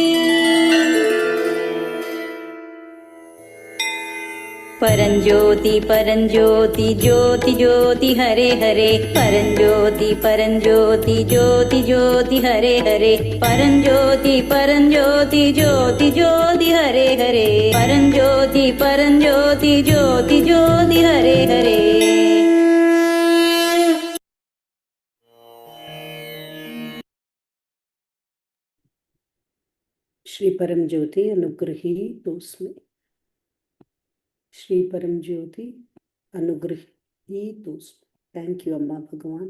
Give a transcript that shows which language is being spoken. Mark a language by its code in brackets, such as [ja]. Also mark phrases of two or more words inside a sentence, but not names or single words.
[sa] పరంజ్యోతి పరంజ్యోతి జ్యోతి జ్యోతి హరే హరే పరంజ్యోతి పరంజ్యోతి జ్యోతి జ్యోతి హరే హరే పరంజ్యోతి పరంజ్యోతి జ్యోతి జ్యోతి హరే హరే పరంజ్యోతి పరంజ్యోతి జ్యోతి జ్యోతి హరే హరే श्री परम ज्योति अनुगृहीतोऽस्मि श्री परम ज्योति अनुगृहीतोऽस्मि [en] thank you [sa] अम्मा भगवान